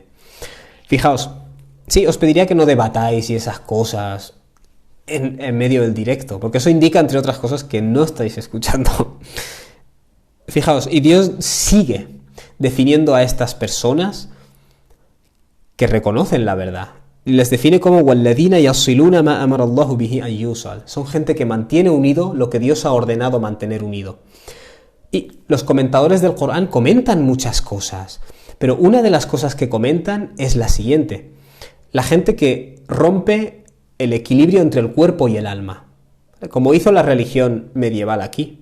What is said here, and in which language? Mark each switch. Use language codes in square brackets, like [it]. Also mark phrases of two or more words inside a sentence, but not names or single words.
[es] Fijaos, sí, os pediría que no debatáis y esas cosas en medio del directo, porque eso indica, entre otras cosas, que no estáis escuchando. Fijaos, y Dios sigue definiendo a estas personas que reconocen la verdad. Y les define como [ar] وَالَّذِينَ يَصِلُونَ مَا أَمَرَ اللَّهُ بِهِ أَن يُوصَلَ. [es] Son gente que mantiene unido lo que Dios ha ordenado mantener unido. Y los comentadores del Corán comentan muchas cosas, pero una de las cosas que comentan es la siguiente: la gente que rompe el equilibrio entre el cuerpo y el alma, como hizo la religión medieval aquí.